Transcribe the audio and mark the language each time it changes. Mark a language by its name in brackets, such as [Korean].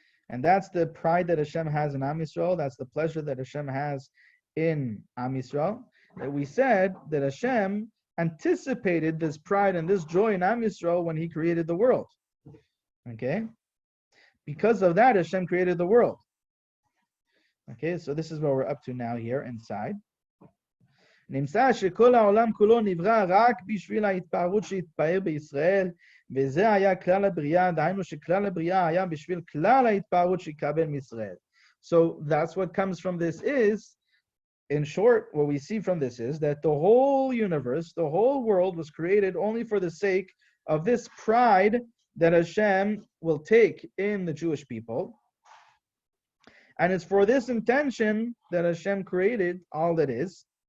[English] And that's the pride that Hashem has in Am Yisrael. That's the pleasure that Hashem has in Am Yisrael. That we said that Hashem anticipated this pride and this joy in Am Yisrael when He created the world. Okay? Because of that, Hashem created the world. Okay, so this is what we're up to now here inside. [Hebrew] נמצא שכל העולם כולו נברא רק בשביל ההתפארות שהתפאר בישראל, וזה היה כלל הבריאה, דהיינו שכלל הבריאה היה בשביל כלל ההתפארות שיקבל מישראל. [English] So that's what comes from this is, in short, what we see from this is that the whole universe, the whole world was created only for the sake of this pride that Hashem will take in the Jewish people. And it's for this intention that Hashem created all that is.